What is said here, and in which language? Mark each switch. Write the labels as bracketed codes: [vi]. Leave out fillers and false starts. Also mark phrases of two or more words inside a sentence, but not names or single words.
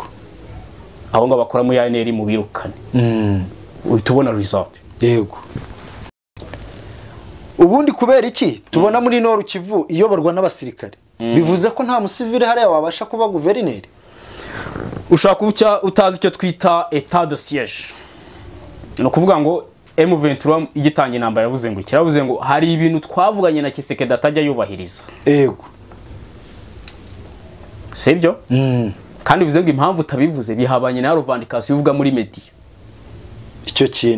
[rw] Aho ngo bakora mu ANR mu birukane. Utubona result. Yego. Ubundi kubera iki tubona muri Nord Kivu iyoborwa n'abasirikare? Bivuze ko nta musivile hariya wabasha kuba guverineri. Ushaka utazi icyo twita [fr] état de siège. [rw] No kuvuga ngo M23 igitangiye intambara yavuze ngo kiravuze ngo hari ibintu twavuganye na Kisekedi atajya yubahiriza. Yego. Sibyo? Kandi bivuze ngo impamvu utabivuze bihabanye na revendication uvuga muri media. Icyo kintu